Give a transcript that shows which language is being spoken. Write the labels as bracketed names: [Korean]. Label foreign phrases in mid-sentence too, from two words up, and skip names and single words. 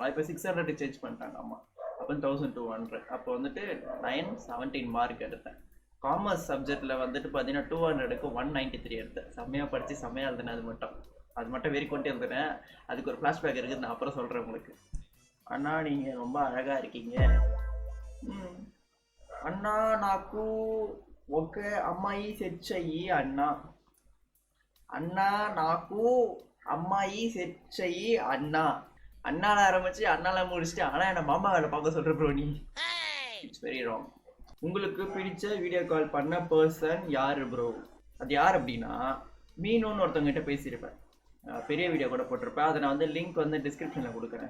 [Tamil] இப்போ 600 சேஞ்ச் பண்ணிட்டாங்க. ஆமாம், அப்போ 1200. அப்போ வந்துட்டு 917 மார்க் எடுத்தேன். [English] commerce subjectil [Tamil] வந்துட்டு பார்த்தீங்கன்னா 200க்கு 193 எடுத்தேன். செம்மையாக படித்து செம்மையாக எழுதுனேன். அது மட்டும் வெறி கொண்டே இருந்தேன். அதுக்கு ஒரு ஃப்ளாஷ்பேக் இருக்குது, நான் அப்புறம் சொல்கிறேன் உங்களுக்கு. அண்ணா நீங்கள் ரொம்ப அழகாக இருக்கீங்க. [Telugu] అన్నా నాకు ఒక అమ్మాయి సెట్ చెయ్యి అన్నా. అన్నా నాకు అమ్మాయి సెట్ చెయ్యి అన్నా. [Tamil] அண்ணால ஆரம்பிச்சு அண்ணால முடிச்சுட்டு ஆனா என்ன மாமா வேலை பார்க்க சொல்ற ப்ரோ நீ. [English] It's very wrong. [Tamil] உங்களுக்கு பிடிச்ச [English] video call [Tamil] பண்ண பர்சன் யாரு ப்ரோ? அது யார் அப்படின்னா மீனுன்னு ஒருத்தவங்க கிட்ட பேசியிருப்பேன். பெரிய வீடியோ கூட போட்டிருப்பேன். அதை நான் வந்து லிங்க் வந்து டிஸ்கிரிப்ஷனில் கொடுக்குறேன்.